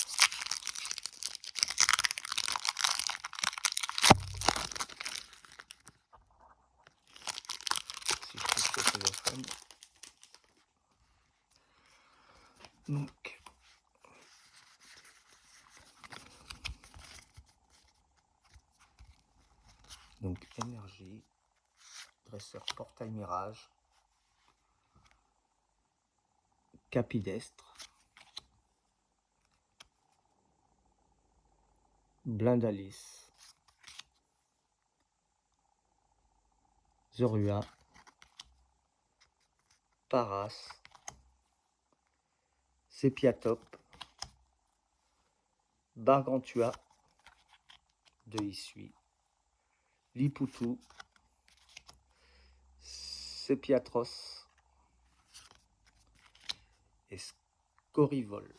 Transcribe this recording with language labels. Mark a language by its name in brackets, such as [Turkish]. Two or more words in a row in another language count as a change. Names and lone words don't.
[French] Si je touche le téléphone. Donc énergie, dresseur portail mirage, capidestre, blindalis, Zorua, Paras, Sepiatop, Bargantua, de Issui, Liputu, Sepiatros et Scorivol.